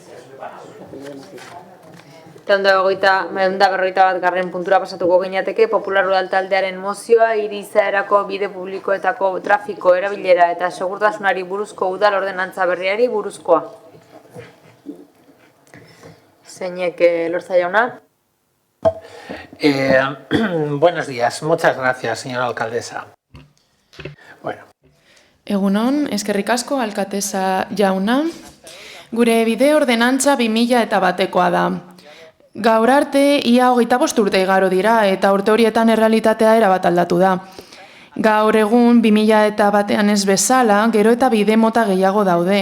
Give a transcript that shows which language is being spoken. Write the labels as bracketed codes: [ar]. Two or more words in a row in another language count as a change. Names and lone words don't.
[eu] Eta onda berrogeita bat garren puntura pasatuko gineateke, Popular Udal taldearen mozioa, hiri izaerako bide publikoetako trafiko erabilera eta segurtasunari buruzko udal ordenantza berriari buruzkoa. Zeinek Lortza jauna. [es] Buenos días, muchas gracias, señora alcaldesa. Bueno. [eu] Egunon, eskerrik asko, alkatesa jauna. Gure bide ordenantza 2001koa da. Gaur arte, ia 25 urte igaro dira, eta urte horietan errealitatea erabat aldatu da. Gaur egun 2001ean ez bezala, gero eta bide mota gehiago daude.